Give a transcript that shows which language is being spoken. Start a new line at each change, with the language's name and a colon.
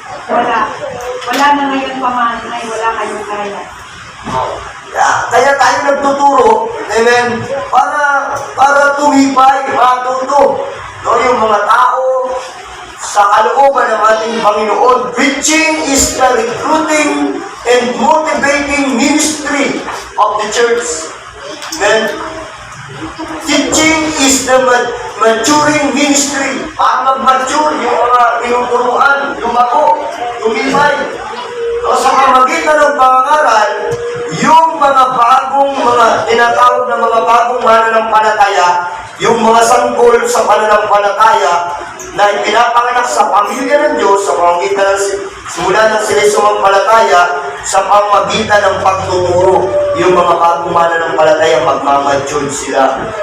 Filipino: Wala na ngayon paman ay wala kayong kaya. Kaya tayo nagtuturo, amen, para tumibay, matuto. No, yung mga tao sa kalooban ng ating Panginoon.
English: Preaching is the recruiting and motivating ministry of the church. Amen. Teaching is the maturing ministry.
Filipino: Para mag-mature yung mga tinuturuan, lumago, tumibay. So, sa pamagitan ng pangangaral, yung mga tinatawag na mga bagong mananampalataya, yung mga sanggol sa pananampalataya na ipinapanganak sa pamilya ng Diyos sa pamagitan simula ng sila sumampalataya sa pamagitan ng pagtuturo, yung mga bagong mananampalataya magmamature sila.